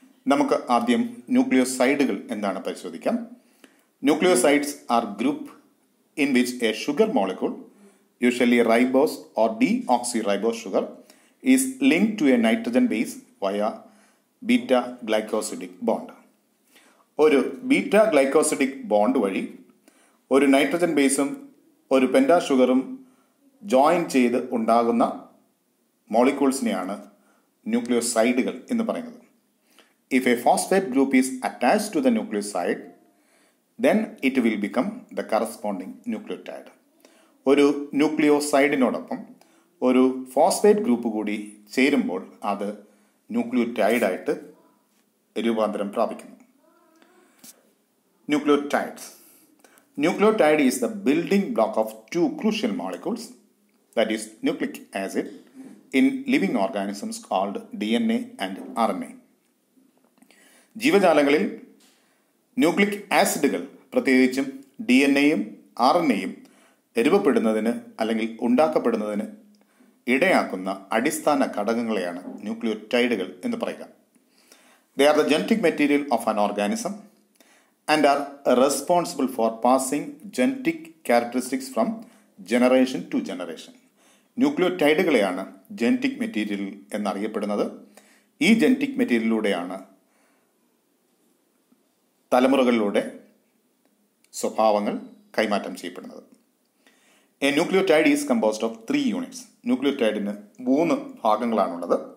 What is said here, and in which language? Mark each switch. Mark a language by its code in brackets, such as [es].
[ml] നമുക്ക് ആദ്യം ന്യൂക്ലിയോസൈഡുകൾ എന്താണ് പരിശോധിക്കാം. [en] Nucleosides are group in which a sugar molecule, usually ribose or deoxyribose sugar, is linked to a nitrogen base via beta glycosidic bond. [ml] ഒരു beta glycosidic bond വഴി ഒരു nitrogen ബേസും ഒരു പെൻറ്റാ ഷുഗറും ജോയിൻ ചെയ്ത് ഉണ്ടാകുന്ന മോളിക്യൂൾസിനെയാണ് ന്യൂക്ലിയോസൈഡുകൾ എന്ന് പറയുന്നത്. [en] If a phosphate group is attached to the nucleoside, then it will become the corresponding nucleotide. [ml] ഒരു ന്യൂക്ലിയോസൈഡിനോടൊപ്പം ഒരു ഫോസ്ഫേറ്റ് ഗ്രൂപ്പ് കൂടി ചേരുമ്പോൾ അത് ന്യൂക്ലിയോടൈഡായിട്ട് രൂപാന്തരം പ്രാപിക്കുന്നു. [en] Nucleotides. Nucleotide is the building block of two crucial molecules, that is nucleic acid, in living organisms called DNA and RNA. [ml] ജീവജാലങ്ങളിൽ nucleic ആസിഡുകൾ, പ്രത്യേകിച്ചും DNA-യും RNA-യും രൂപപ്പെടുന്നതിന് അല്ലെങ്കിൽ ഉണ്ടാക്കപ്പെടുന്നതിന് ഇടയാക്കുന്ന അടിസ്ഥാന ഘടകങ്ങളെയാണ് ന്യൂക്ലിയോടൈഡുകൾ എന്ന് പറയുക. [en] They are the genetic material of an organism and are responsible for passing genetic characteristics from generation to generation. [ml] ന്യൂക്ലിയോടൈഡുകളെയാണ് genetic material എന്നറിയപ്പെടുന്നത്. ഈ genetic മെറ്റീരിയലിലൂടെയാണ് തലമുറകളിലൂടെ സ്വഭാവങ്ങൾ കൈമാറ്റം ചെയ്യപ്പെടുന്നത്. [en] A nucleotide is composed of 3 units. [ml] ന്യൂക്ലിയോടൈഡിന് 3 ഭാഗങ്ങളാണുള്ളത്.